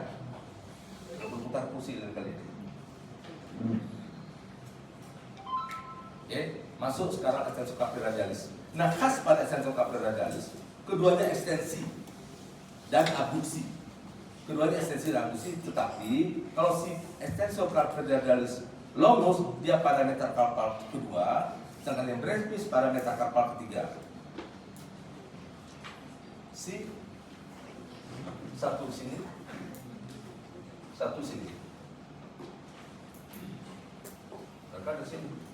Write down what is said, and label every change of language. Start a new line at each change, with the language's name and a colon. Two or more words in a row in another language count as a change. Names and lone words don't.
Indonesian: Berputar kursi lain kali ini. Oke, masuk sekarang
Latin: extensor carpi radialis.
Indonesian: Nah, khas pada
Latin: extensor carpi radialis,
Indonesian: keduanya ekstensi dan abduksi. Keduanya ekstensi dan abduksi, tetapi kalau si
Latin: extensor carpi radialis longus,
Indonesian: dia pada metakarpal kedua, sedangkan yang brevis pada metakarpal ketiga. Si satu sini, satu sini. Mereka di sini.